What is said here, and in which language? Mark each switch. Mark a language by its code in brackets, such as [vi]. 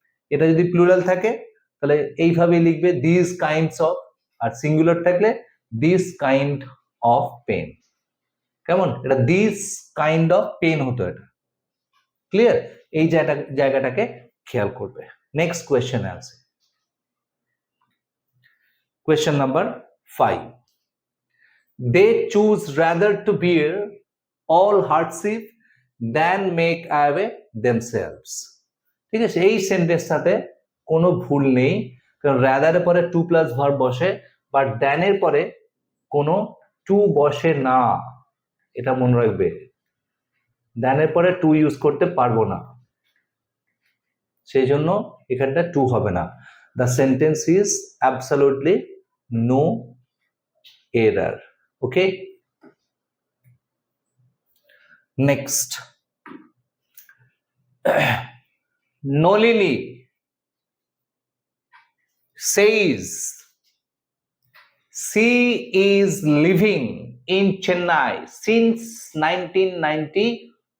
[bn] এটা যদি প্লুরাল থাকে তাহলে এইভাবে লিখবে this kinds of, আর singular থাকলে দিস কাইন্ড অফ পেন, কেমন? এটা দিস কাইন্ড অফ পেন হতো, এটা ক্লিয়ার। এই জায়গাটাকে খেয়াল করবে। নেক্সট কোয়েশ্চেন আছে, question number 5। [en] They choose rather to bear all hardship than make away themselves। [bn] ঠিক আছে, এই সেন্টেন্সটাতে কোনো ভুল নেই, কারণ রাদারের পরে টু প্লাস ভার্ব বসে, বাট দ্যানের পরে কোনো টু বসে না, এটা মনে রাখবে। দ্যানের পরে টু ইউজ করতে পারবো না, সেই জন্য এখানটা টু হবে না। [en] The sentence is absolutely no error. Okay, next, Nolini says she is living in Chennai since 1994.